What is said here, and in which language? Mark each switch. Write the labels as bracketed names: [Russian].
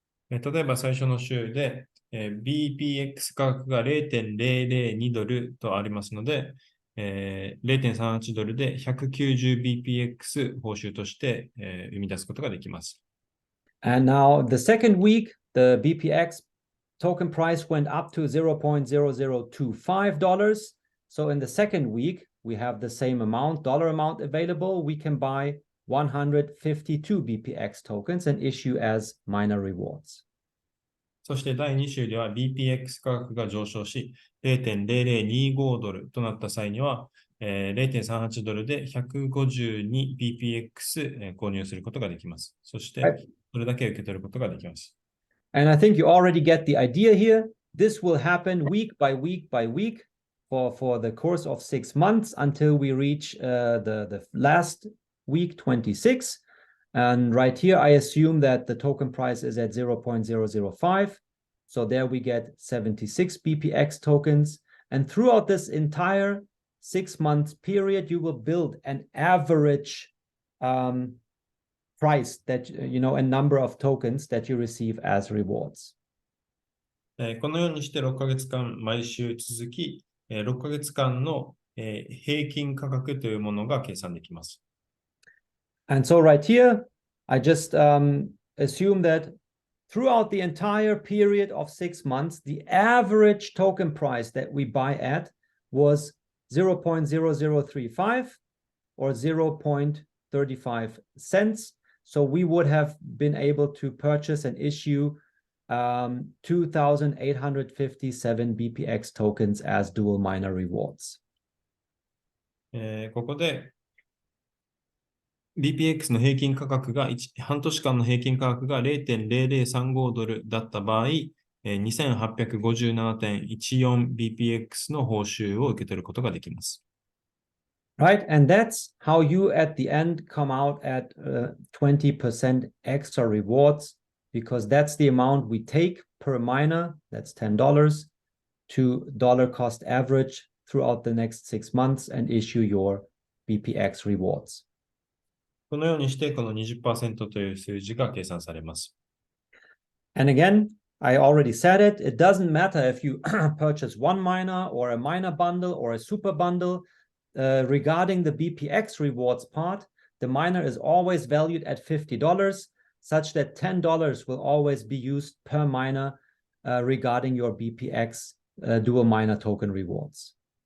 [Japanese] 例えば最初の週で、BPX 価格が$0.002とありますので、$0.38で 190BPX 報酬として、生み出すことができます。 [English] And now the second week, the BPX token price went up to $0.0025. So in the second week, we have the same dollar amount available. We can buy 152 BPX tokens and issue as minor rewards. [Japanese] そして第2週では BPX 価格が上昇し、$0.0025となった際には、$0.38で 152BPX 購入することができます。そして、それだけ受け取ることができます。 [English] And I think you already get the idea here. This will happen week by week by week for the course of 6 months until we reach the last week 26. And right here, I assume that the token price is at 0.005. So there we get 76 BPX tokens. And throughout this entire 6 month period, you will build an average price that, a number of tokens that you receive as rewards. [Japanese] このようにして6ヶ月間毎週続き、6ヶ月間の平均価格というものが計算できます。 [English] And so right here, I just assume that throughout the entire period of 6 months, the average token price that we buy at was 0.0035 or 0.35 cents. So we would have been able to purchase and issue 2,857 BPX tokens as dual miner rewards. [Japanese] ここで BPX の平均価格が半年間の平均価格が 0.0035 ドルだった場合、2857.14 BPX の報酬を受け取ることができます。 [English] Right, and that's how you at the end come out at 20% extra rewards, because that's the amount we take per miner, that's $10, to dollar cost average throughout the next 6 months and issue your BPX rewards. [Japanese] このようにしてこの 20% という数字が計算されます。 [English] And again, I already said it, it doesn't matter if you purchase one miner or a miner bundle or a super bundle. Regarding the BPX rewards part, the miner is always valued at $50, such that $10 will always be used per miner regarding your BPX dual miner token rewards.